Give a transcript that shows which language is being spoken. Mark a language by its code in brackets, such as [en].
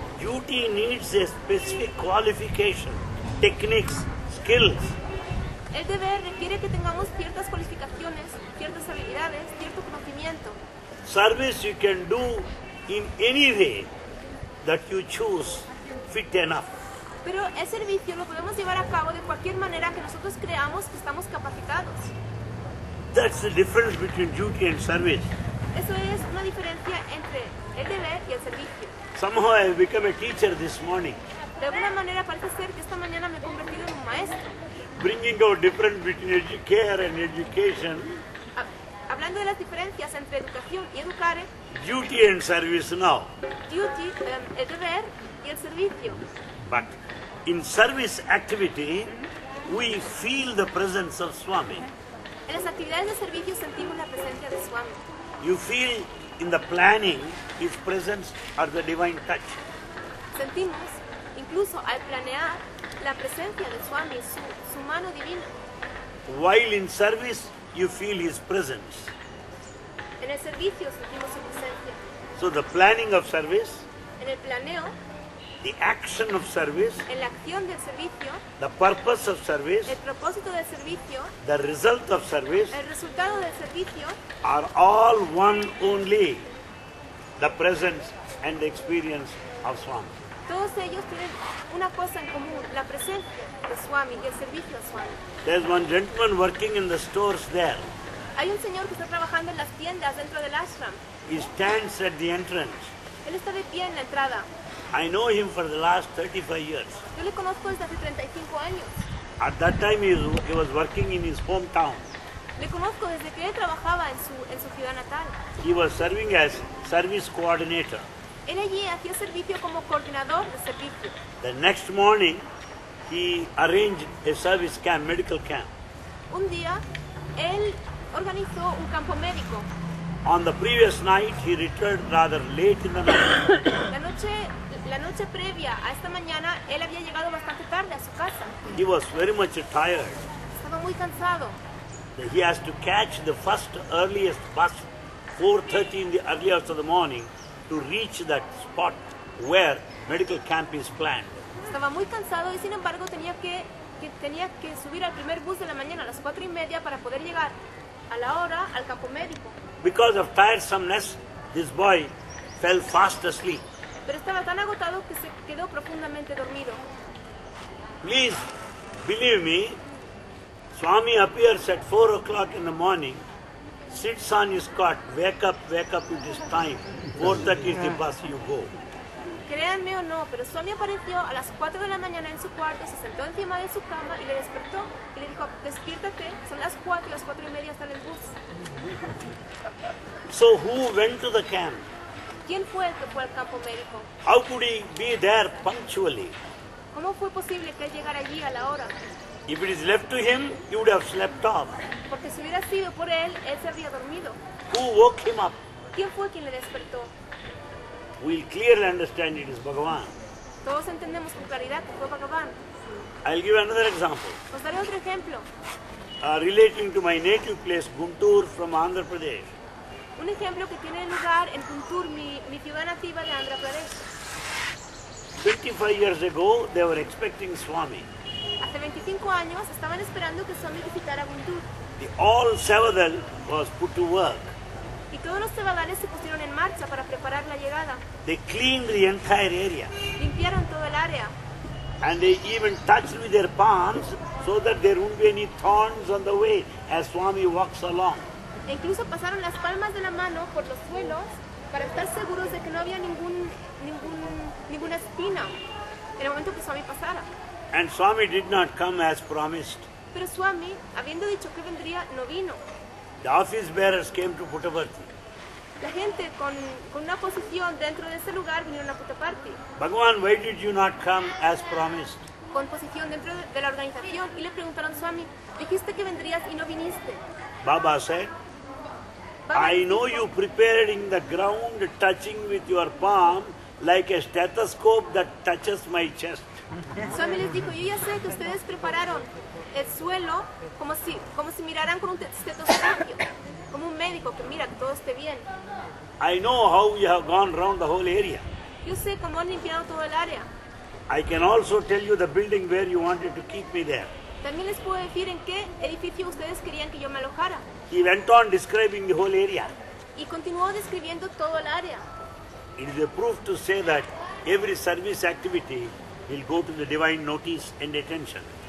[en] Duty needs a specific qualification, techniques, skills. [es] El deber requiere que tengamos ciertas cualificaciones, ciertas habilidades, cierto conocimiento. [en] Service you can do in any way that you choose fit enough. [es] Pero el servicio lo podemos llevar a cabo de cualquier manera que nosotros creamos que estamos capacitados. [en] That's the difference between duty and service. [es] Eso es una diferencia entre el deber y el servicio. [en] Somehow I have become a teacher this morning, [es] De alguna manera parece ser que esta mañana me he convertido en un maestro, [en] bringing out difference between care and education, [es] hablando de las diferencias entre educación y educare, [en] duty and service now. [es] duty, el deber y el servicio. [en] But in service activity, we feel the presence of Swami. [es] En las actividades de servicio sentimos la presencia de Swami. [en] You feel in the planning His presence or the divine touch. [es] Sentimos, incluso al planear, la presencia de Swami, su mano divina. [en] While in service, you feel His presence. [es] En el servicio sentimos su presencia. [en] So the planning of service, [es] En el planeo, [en] the action of service, [es] en la acción del servicio, [en] the purpose of service, [es] el propósito del servicio, [en] the result of service [es] el resultado del servicio, [en] are all one only, the presence and the experience of Swami. [es] todos ellos tienen una cosa en común, la presencia de Swami y el servicio a Swami. [en] There's one gentleman working in the stores there. [es] Hay un señor que está trabajando en las tiendas dentro del ashram. [en] He stands at the entrance. [es] Él está de pie en la entrada. [en] I know him for the last 35 years. [es] Yo le conozco desde hace 35 años. [en] At that time, he was working in his hometown. [es] Le conozco desde que él trabajaba en su ciudad natal. [en] He was serving as service coordinator. [es] Él allí hacía servicio como coordinador de servicio. [en] The next morning, he arranged a service camp, medical camp. [es] Un día, él organizó un campo médico. [en] On the previous night, he returned rather late in the night. [es] La noche previa a esta mañana, él había llegado bastante tarde a su casa. [en] He was very much tired. [es] Estaba muy cansado. [en] He has to catch the first earliest bus, 4:30 in the early hours of the morning, to reach that spot where medical camp is planned. [es] Estaba muy cansado y sin embargo tenía que subir al primer bus de la mañana a las 4:30 para poder llegar a la hora al campo médico. [en] Because of tiresomeness, this boy fell fast asleep. [es] Pero estaba tan agotado que se quedó profundamente dormido. [en] Please believe me, Swami appears at 4 o'clock in the morning, sits on his cot, wake up, it is time. 4:30 is the bus, you go. [es] Créanme o no, pero Swami apareció a las 4 de la mañana en su cuarto, se sentó encima de su cama y le despertó y le dijo, despiértate, son las 4 y las 4:30 está en el bus. [en] So who went to the camp? [es] ¿Quién fue el que fue al campo médico? [en] How could he be there punctually? [es] ¿Cómo fue posible que él llegara allí a la hora? [en] If it is left to him, he would have slept off. [es] Porque si hubiera sido por él se habría dormido. [en] Who woke him up? [es] ¿Quién fue quien le despertó? [en] We'll clearly understand it is Bhagavan. [es] Todos entendemos con claridad que fue Bhagavan. [en] I'll give another example. [es] Os daré otro ejemplo. [en] Relating to my native place, Guntur from Andhra Pradesh. [es] Un ejemplo que tiene lugar en Guntur, mi ciudad nativa de Andhra Pradesh. [en] 25 years ago, they were expecting Swami. [es] Hace 25 años estaban esperando que Swami visitara Guntur. [en] The all Savadal was put to work. [es] Y todos los cebadales se pusieron en marcha para preparar la llegada. [en] They cleaned the entire area. [es] Limpiaron todo el área. [en] And they even touched with their palms so that there won't be any thorns on the way as Swami walks along. [es] E incluso pasaron las palmas de la mano por los suelos para estar seguros de que no no había ninguna espina en el momento que Swami pasara. [en] And Swami did not come as promised. [es] Pero Swami, habiendo dicho que vendría, no vino. [en] The office bearers came to Puttaparthi. [es] La gente con una posición dentro de ese lugar vinieron a Puttaparthi, [en] Bhagavan, why did you not come as promised? [es] con posición dentro de la organización, y le preguntaron, Swami, dijiste que vendrías y no viniste. [en] Baba said, [es] Baba [en] I know [es] dijo, [en] you prepared in the ground, touching with your palm like a stethoscope that touches my chest. [es] Swami les dijo, yo ya sé que ustedes prepararon el suelo como si miraran con un estetoscopio, como un médico que mira que todo esté bien. [en] I know how you have gone around the whole area. [es] Yo sé cómo han limpiado todo el área. [en] I can also tell you the building where you wanted to keep me there. [es] También les puedo decir en qué edificio ustedes querían que yo me alojara. [en] He went on describing the whole area. [es] Y continuó describiendo todo el área. [en] It is a proof to say that every service activity will go to the divine notice and attention.